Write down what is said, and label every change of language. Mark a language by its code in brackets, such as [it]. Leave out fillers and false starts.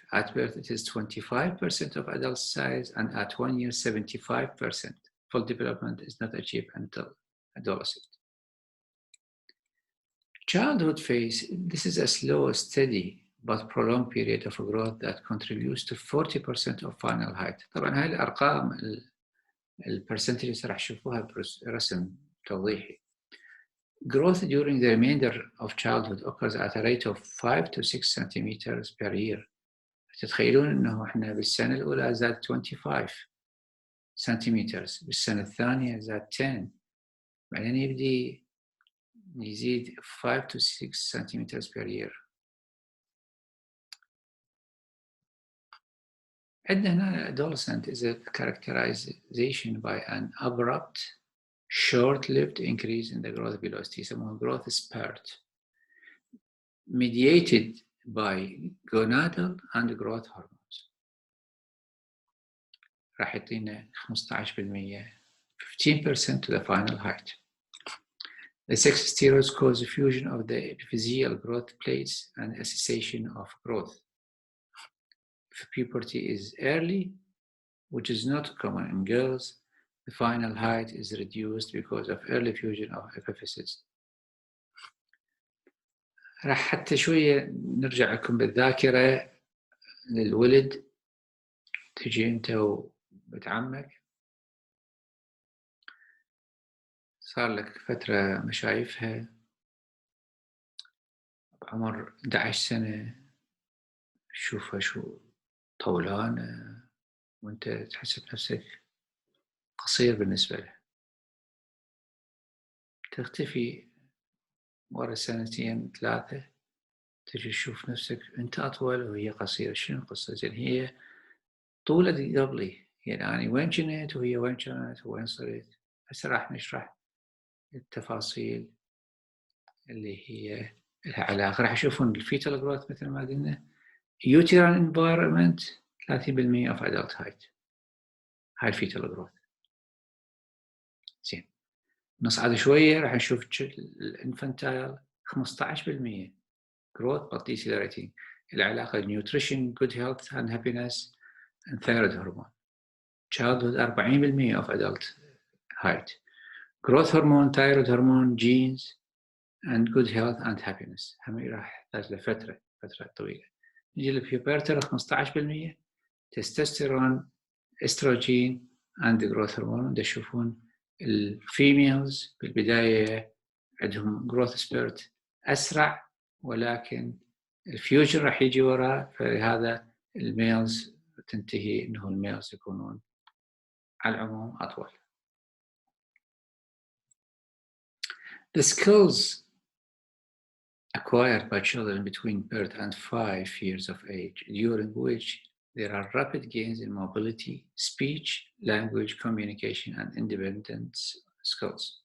[en] At birth, it is 25% of adult size, and at 1 year, 75%. Full development is not achieved until adolescent. Childhood phase, this is a slow, steady, but prolonged period of growth that contributes to 40% of final height. [ar] طبعا هاي الأرقام البرسنتج راح تشوفوها برسم توضيحي. [en] Growth during the remainder of childhood occurs at a rate of 5 to 6 centimeters per year. [ar] تتخيلون إنه إحنا بالسنة الأولى زاد [en] 25 centimeters، [ar] بالسنة الثانية زاد 10، بعدين يبدي يزيد [en] 5 to 6 centimeters per year. [ar] عندنا هنا [en] adolescent is a characterization by an abrupt short-lived increase in the growth velocity, [ar] يسموها [en] growth spurt, mediated by gonadal and growth hormones. [ar] راح يعطينا 15% 15% to the final height. [en] The sex steroids cause fusion of the epiphyseal growth plates and a cessation of growth. If puberty is early, which is not common in girls, the final height is reduced because of early fusion of epiphyses. [ar] راح حتى شوية نرجع لكم بالذاكرة للولد. تجي أنت وبنت عمك صار لك فترة ما شايفها بعمر 11 سنة، تشوفها شو طولانة وأنت تحس بنفسك قصير بالنسبة له. تختفي ورا سنتين 3 تجي تشوف نفسك أنت أطول وهي قصيرة. شنو القصة؟ زين هي طولت قبلي، يعني وين كنت وهي وين كانت وين صرت. هسه راح نشرح التفاصيل اللي هي لها علاقة. راح يشوفون الفيتال جروث مثل ما قلنا. [en] uterine environment 30% of adult height. [ar] هاي الفيتال جروث. نصعد شوية راح نشوف الانفانتايل 15% [en] growth but decelerating. العلاقة nutrition, good health and happiness and thyroid hormone. Childhood 40% of adult height. Growth hormone, thyroid hormone, genes and good health and happiness. [ar] هم راح يحتاج لفترة طويلة. نجي للبيوبرتال 15% تستوستيرون, استروجين [en] and growth hormone. [ar] تشوفون الفيميلز بالبداية عندهم growth spurt أسرع ولكن الفيوجن راح يجي وراء، فلهذا الميلز تنتهي انه الميلز يكونون على العموم اطول. [en] The skills acquired by children between birth and 5 years of age, during which there are rapid gains in mobility, speech, language, communication, and independence skills.